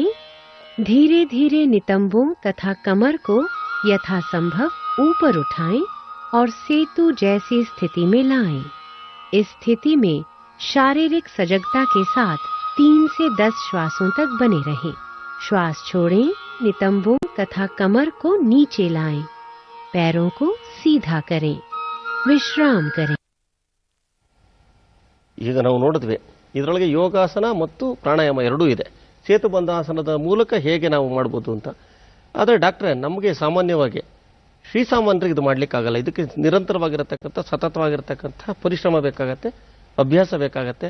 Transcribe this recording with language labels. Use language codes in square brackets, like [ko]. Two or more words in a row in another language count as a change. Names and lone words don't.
[hi] धीरे धीरे नितंबों तथा कमर को यथासंभव ऊपर उठाएं और सेतु जैसी स्थिति में लाएं। इस स्थिति में शारीरिक सजगता के साथ 3 से 10 श्वासों तक बने रहें। श्वास छोड़ें। नितंबों तथा कमर को नीचे लाएं। पैरों को सीधा करें। विश्राम करे. [kn] ಈಗ ನಾವು ನೋಡಿದ್ವಿ ಇದರೊಳಗೆ ಯೋಗಾಸನ ಮತ್ತು ಪ್ರಾಣಾಯಾಮ ಎರಡೂ ಇದೆ. ಸೇತುಬಂಧಾಸನದ ಮೂಲಕ ಹೇಗೆ ನಾವು ಮಾಡ್ಬೋದು ಅಂತ. ಆದರೆ ಡಾಕ್ಟ್ರೆ, ನಮಗೆ ಸಾಮಾನ್ಯವಾಗಿ ಶ್ರೀಸಾಮಾನ್ಯರಿಗೆ ಇದು ಮಾಡಲಿಕ್ಕಾಗಲ್ಲ. ಇದಕ್ಕೆ ನಿರಂತರವಾಗಿರತಕ್ಕಂಥ ಸತತವಾಗಿರತಕ್ಕಂಥ ಪರಿಶ್ರಮ ಬೇಕಾಗತ್ತೆ, ಅಭ್ಯಾಸ ಬೇಕಾಗತ್ತೆ.